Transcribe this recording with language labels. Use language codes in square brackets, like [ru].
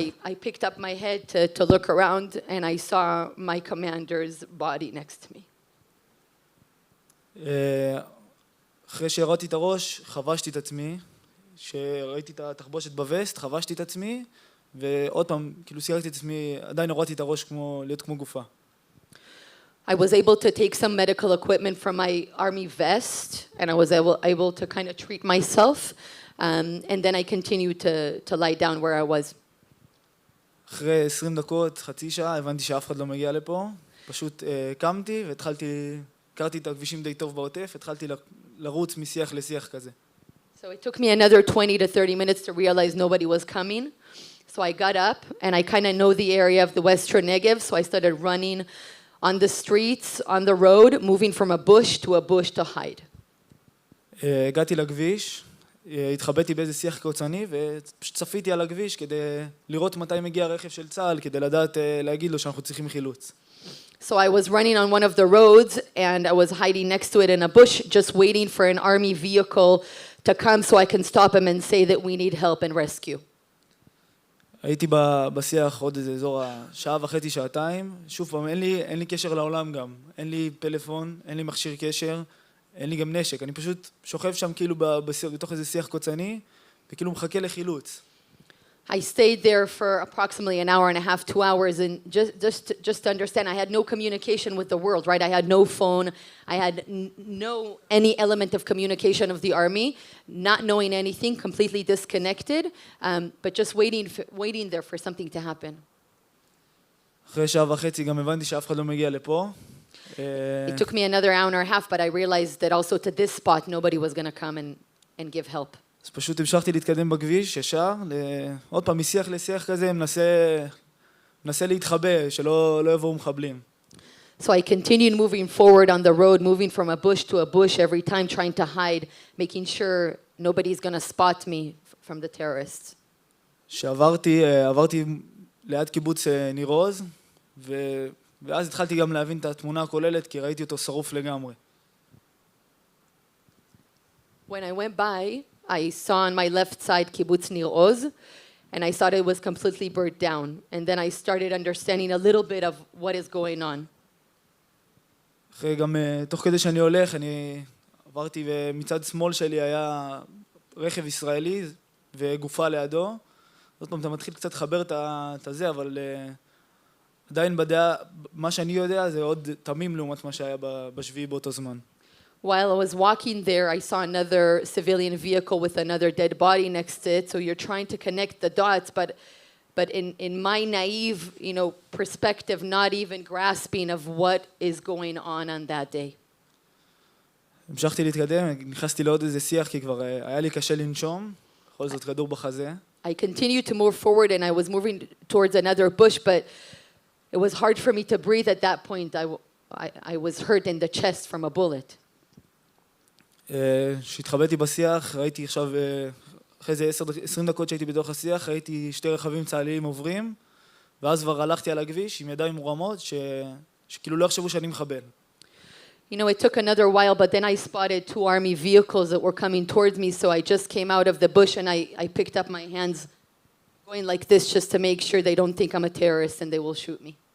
[en] I picked up my head to look around, and I saw my commander's body next to me. [he] אחרי שהראיתי את הראש, חבשתי את עצמי. שראיתי את התחבושת בווסט, חבשתי את עצמי, ועוד פעם, כאילו סייגתי את עצמי, עדיין הורדתי את הראש להיות כמו גופה. [en] I was able to take some medical equipment from my army vest, and I was able to kind of treat myself, and then I continued to lie down where I was. [he] אחרי 20 דקות, חצי שעה, הבנתי שאף אחד לא מגיע לפה. פשוט קמתי הכרתי את הכבישים די טוב בעוטף, התחלתי לרוץ משיח לשיח כזה. [en] So it took me another 20 to 30 minutes to realize nobody was coming. So I got up, and I kind of know the area of the Western Negev, so I started running on the streets, on the road, moving from a bush to hide. [he] הגעתי לכביש, התחבאתי באיזה שיח קוצני, ופשוט צפיתי על הכביש כדי לראות מתי מגיע הרכב של צה"ל, כדי לדעת להגיד לו שאנחנו צריכים חילוץ. [en] So I was running on one of the roads, and I was hiding next to it in a bush, just waiting for an army vehicle to come so I can stop him and say that we need help and rescue. [he] הייתי בשיח עוד איזה אזור שעה וחצי, שעתיים. שוב פעם, אין לי קשר לעולם גם. אין לי פלאפון, אין לי מכשיר קשר, אין לי גם נשק. אני פשוט שוכב שם כאילו בתוך איזה שיח קוצני, וכאילו מחכה לחילוץ. [en] I stayed there for approximately an hour and a half, 2 hours, and just to understand, I had no communication with the world, right? I had no phone, I had no any element of communication of the army, not knowing anything, completely disconnected, but just waiting there for something to happen. [he] אחרי שעה וחצי גם הבנתי שאף אחד לא מגיע לפה. [en] It took me another hour and a half, but I realized that also to this spot, nobody was going to come and give help. [he] אז פשוט המשכתי להתקדם בכביש, ישר, עוד פעם, משיח לשיח כזה, מנסה להתחבא, שלא יבואו מחבלים. [en] So I continued moving forward on the road, moving from a bush to a bush every time, trying to hide, making sure nobody's going to spot me from the terrorists. [he] שעברתי ליד קיבוץ ניר עוז, ואז התחלתי גם להבין את התמונה הכוללת, כי ראיתי אותו שרוף לגמרי. [en] When I went by, I saw on my left side kibbutz Nir Oz, and I thought it was completely burnt down. And then I started understanding a little bit of what is going on. [he] אחרי גם, תוך כדי שאני הולך, אני עברתי ומצד שמאל שלי היה רכב ישראלי וגופה לידו. זאת פעם, אתה מתחיל קצת לחבר את זה, אבל עדיין בדעה, מה שאני יודע זה עוד תמים לעומת מה שהיה בשביעי באותו זמן. [en] While I was walking there, I saw another civilian vehicle with another dead body next to it. So you're trying to connect the dots, but in my naive, perspective, not even grasping of what is going on that day. [he] המשכתי להתקדם, נכנסתי לעוד איזה שיח, כי כבר היה לי קשה לנשום, בכל זאת כדור בחזה. [en] I continued to move forward and I was moving towards another bush, but it was hard for me to breathe at that point. I was hurt in the chest from a bullet. [he] כשהתחבאתי בשיח, ראיתי עכשיו, אחרי זה 20 דקות שהייתי בתוך השיח, ראיתי שתי רכבים צה"ליים עוברים, ואז כבר הלכתי על הכביש עם ידיים מורמות, שכאילו לא יחשבו שאני מחבל. [en] It took another while, but then I spotted two army vehicles that were coming towards me, so I just came out of the bush and I picked up my hands, going like this just to make sure they don't think I'm a terrorist and they will shoot me.